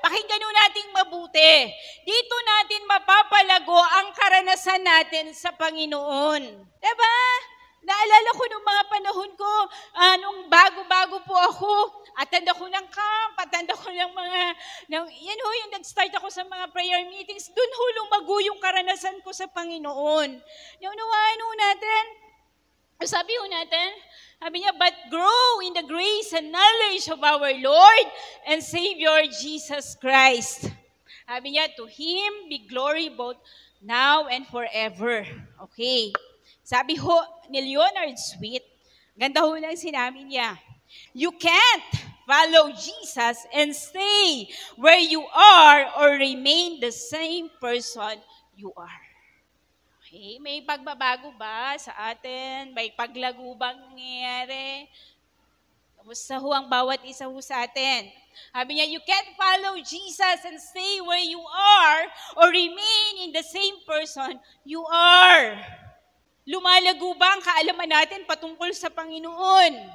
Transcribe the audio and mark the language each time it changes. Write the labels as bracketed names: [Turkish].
[Filipino] Pakinggan natin mabuti. Dito natin mapapalago ang karanasan natin sa Panginoon. Diba? Naalala ko nung mga panahon ko, nung bago-bago po ako, attend ako ng camp, attend ako ng yung nag-start ako sa mga prayer meetings, dun ho lumago yung karanasan ko sa Panginoon. Naunawaan ho natin, sabi niya, [English] but grow in the grace and knowledge of our Lord and Savior Jesus Christ. [Filipino] Sabi niya, [English] to Him be glory both now and forever. Okay. [Filipino] Sabi ho ni Leonard Sweet, ganda ho lang sinabi niya, [English] you can't follow Jesus and stay where you are or remain the same person you are. [Filipino] Okay, may pagbabago ba sa atin? May paglago bang nangyayari? Kamusta ho ang bawat isa ho sa atin? Sabi niya, [English] you can't follow Jesus and stay where you are or remain in the same person you are. [Filipino] Lumalago ba ang kaalaman natin patungkol sa Panginoon?